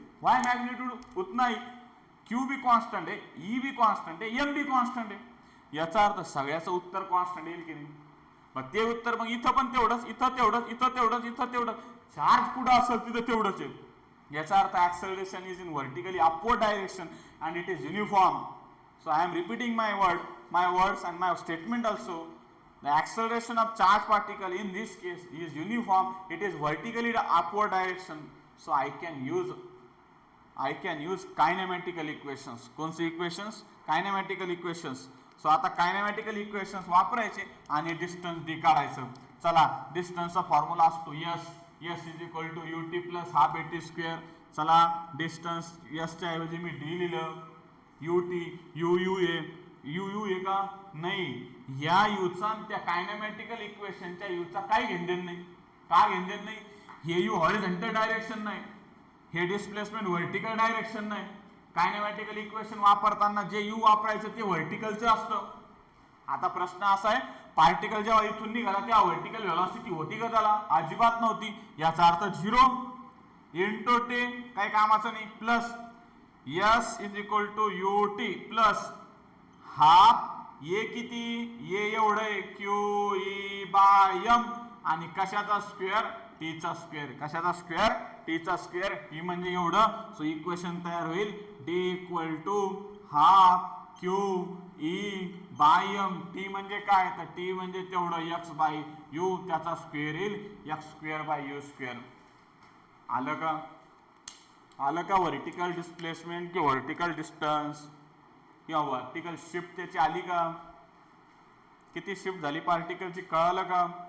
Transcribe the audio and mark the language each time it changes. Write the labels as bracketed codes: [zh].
[hi] वाय magnitude उतना ही, [mr] Q बी constant आहे, E B constant आहे, एम बी कॉन्स्टंट आहे. याचा अर्थ सगळ्याचं उत्तर कॉन्स्टंट येईल की नाही. मग ते उत्तर मग इथं पण तेवढंच, इथं तेवढंच, इथं तेवढंच, इथं तेवढंच. चार्ज कुठं असेल तिथं तेवढंच आहे. याचा अर्थ [en] Acceleration is in vertically upward direction and it is uniform. So I am repeating my words and my statement also. The acceleration of charge particle in this case is uniform. It is vertically the upward direction. So I can use kinematical equations. [mr] कोणते equations? Kinematical equations. So आता kinematical equations वापरायचे आणि distance d काढायचं. चला डिस्टन्सचा formula असतो s. [en] s is equal to ut plus half at square. [mr] चला distance s च्या ऐवजी मी d लिहिलं. ut uu आहे का, नाही. या यूचा त्या कायनेमॅटिकल इक्वेशनच्या यूचा काय घेणदेण नाही. का घेणदेण नाही, हे यू हॉरिझॉन्टल डायरेक्शन नाही, हे डिस्प्लेसमेंट व्हर्टिकल डायरेक्शन नाही. कायनेमॅटिकल इक्वेशन वापरताना जे यू वापरायचं ते व्हर्टिकलचं असतं. आता प्रश्न असा आहे, पार्टिकल जेव्हा इथून निघाला तेव्हा व्हर्टिकल व्हेलॉसिटी होती का त्याला, अजिबात नव्हती. याचा अर्थ 0 इंटू टी, काही कामाचं नाही, plus S is equal to ut plus half ये किती, ये एवढं आहे क्यू ई बाय एम आणि कशाचा स्क्वेअर, टीचा स्क्वेअर. कशाचा स्क्वेअर, टीचा स्क्वेअर. टी म्हणजे एवढं. सो इक्वेशन तयार होईल D equal to half Q E bye M. T म्हणजे काय, तर टी म्हणजे तेवढं एक्स बाय यू, त्याचा स्क्वेअर येईल x square by you square. आलं का, आलं का. व्हर्टिकल डिस्प्लेसमेंट किंवा व्हर्टिकल डिस्टन्स किंवा व्हर्टिकल शिफ्ट त्याची आली का, किती शिफ्ट झाली पार्टिकलची, कळालं का.